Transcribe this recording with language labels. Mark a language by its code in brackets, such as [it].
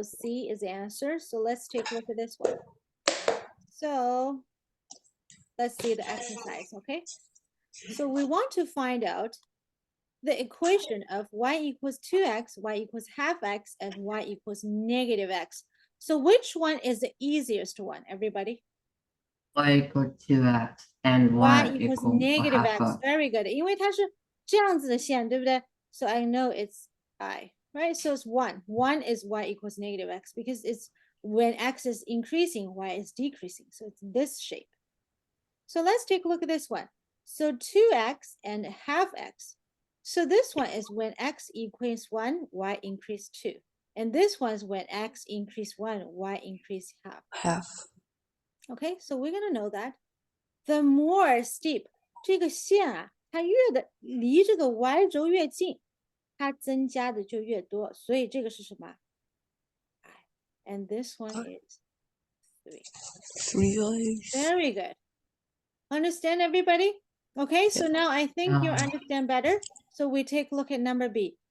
[en] So C is the answer. So let's take a look at this one. So let's see the exercise. Okay, so we want to find out the equation of y equals 2x, y equals half x, and y equals -x. So which one is the easiest one, everybody? Y equal 2x and Y y equals equal negative half x. Very good. [zh] 因为它是这样子的线，对不对？ [en] So I know it's I, right? So it's 1. 1 is y equals -x because it's when x is increasing, y is decreasing. So it's this shape. So let's take a look at this one. So 2x and half x. So this one is when x equals 1, y increase 2. And this one is when x increase 1, y increase half. Half. Okay, so we're going to know that. The more steep, [zh] 这个线啊，它离这个 y 轴越近，它增加的就越多。所以这个是什么？ [en] And this one is 3. 3i. Very good. Understand, everybody? Okay, so now I think you understand better. So we take a look at number B.